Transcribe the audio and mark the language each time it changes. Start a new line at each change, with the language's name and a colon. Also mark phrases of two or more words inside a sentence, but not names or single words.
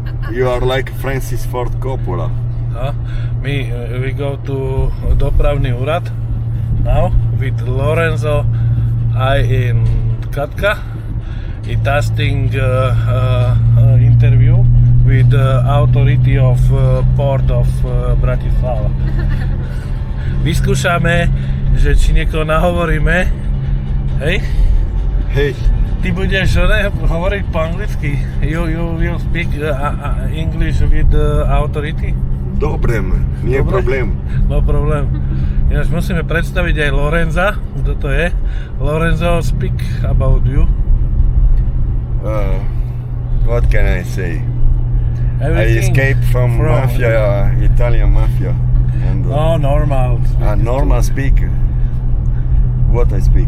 English: You are like Francis Ford Coppola. We go to
Slovak: dopravný úrad
English: now with Lorenzo in Katka. He testing interview with the authority of port of Bratislava.
Slovak: Vyskúšame, že či niekoho nahovoríme. Hej? Hej. Ty budeš hovoriť po anglicky.
English: You will speak English with the authority?
Slovak: Dobre, nie problém. No problém. Ináč musíme predstaviť aj Lorenza. Kto to je?
English: Lorenzo, speak about you. What can I say? Everything I escaped from mafia, Italian mafia. And, normal. normal speak. What I speak?